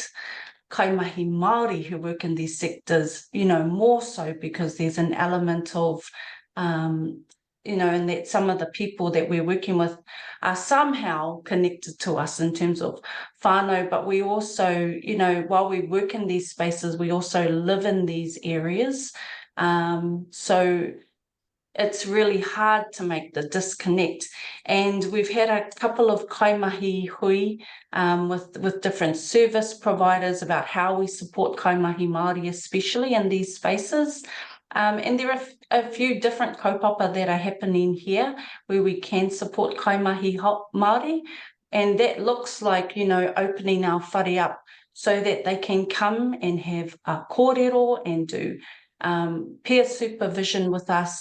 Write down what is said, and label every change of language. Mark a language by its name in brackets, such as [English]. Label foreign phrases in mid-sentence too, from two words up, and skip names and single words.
[Māori] Kaimahi Māori [English] who work in these sectors, more so, because there's an element of and that some of the people that we're working with are somehow connected to us in terms of whānau, but we also, while we work in these spaces, we also live in these areas. So it's really hard to make the disconnect. And we've had a couple of [Māori] kaimahi hui [English] with different service providers about how we support [Māori] kaimahi Māori, [English] especially in these spaces. And there are a few different kaupapa that are happening here where we can support [Māori] kaimahi Māori, [English] and that looks like, opening our whare up so that they can come and have a kōrero and do peer supervision with us.